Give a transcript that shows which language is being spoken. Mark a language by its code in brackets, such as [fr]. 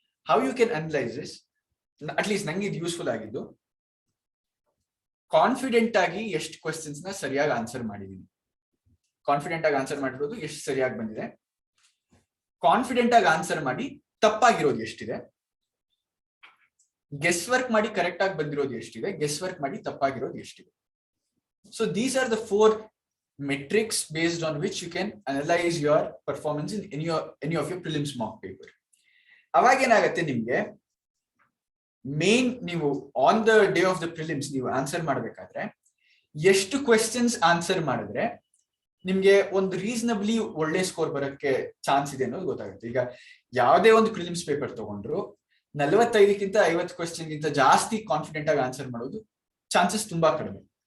[en] how you can analyse this, [kn] at least ನಂಗೆ ಇದು useful ಆಗಿದ್ದು, ಕಾನ್ಫಿಡೆಂಟ್ ಆಗಿ ಎಷ್ಟು ಕ್ವೆಶ್ಚನ್ಸ್ ನ ಸರಿಯಾಗಿ ಆನ್ಸರ್ ಮಾಡಿದೀನಿ, ಕಾನ್ಫಿಡೆಂಟ್ ಆಗಿ ಆನ್ಸರ್ ಮಾಡಿರೋದು ಎಷ್ಟು ಸರಿಯಾಗಿ ಬಂದಿದೆ, ಕಾನ್ಫಿಡೆಂಟ್ ಆಗಿ ಆನ್ಸರ್ ಮಾಡಿ ತಪ್ಪಾಗಿರೋದು ಎಷ್ಟಿದೆ, ಗೆಸ್ ವರ್ಕ್ ಮಾಡಿ ಕರೆಕ್ಟ್ ಆಗಿ ಬಂದಿರೋದು ಎಷ್ಟಿದೆ, ಗೆಸ್ ವರ್ಕ್ ಮಾಡಿ ತಪ್ಪಾಗಿರೋದು ಎಷ್ಟಿದೆ. [en] So these are the 4 metrics based on which you can analyze your performance in any of your prelims mock paper. [kn] ಅವಾಗ ಏನಾಗುತ್ತೆ, ನಿಮ್ಗೆ ಮೇನ್ ನೀವು [en] on the day of the prelims [kn] ನೀವು ಆನ್ಸರ್ ಮಾಡಬೇಕಾದ್ರೆ ಎಷ್ಟು ಕ್ವೆಶ್ಚನ್ಸ್ ಆನ್ಸರ್ ಮಾಡಿದ್ರೆ ನಿಮ್ಗೆ ಒಂದು ರೀಸನಬ್ಲಿ ಒಳ್ಳೆ ಸ್ಕೋರ್ ಬರೋಕ್ಕೆ ಚಾನ್ಸ್ ಇದೆ ಅನ್ನೋದು ಗೊತ್ತಾಗುತ್ತೆ. ಈಗ ಯಾವುದೇ ಒಂದು ಪ್ರಿಲಿಮ್ಸ್ ಪೇಪರ್ ತಗೊಂಡ್ರು 45ಕ್ಕಿಂತ 50 ಕ್ವೆಶ್ಚನ್ ಗಿಂತ ಜಾಸ್ತಿ ಕಾನ್ಫಿಡೆಂಟ್ ಆಗಿ ಆನ್ಸರ್ ಮಾಡೋದು ಚಾನ್ಸಸ್ ತುಂಬಾ ಕಡಿಮೆ.